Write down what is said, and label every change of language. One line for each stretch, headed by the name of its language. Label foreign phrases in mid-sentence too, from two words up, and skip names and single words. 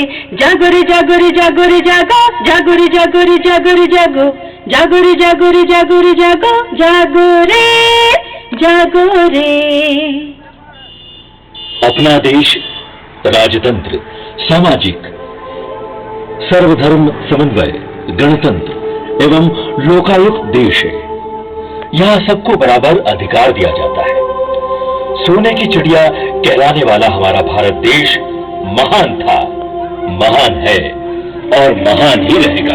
Hindi: जागो रे जागो रे जागो रे जागो जागो रे जागो रे जागो रे जागो जागो रे जागो रे जागो रे जागो जागो रे जागो रे। अपना देश राजतंत्र, सामाजिक, सर्वधर्म समन्वय, गणतंत्र एवं लोकायुक्त देश है। यहाँ सबको बराबर अधिकार दिया जाता है। सोने की चिड़िया कहलाने वाला हमारा भारत देश महान था, महान है और महान ही रहेगा।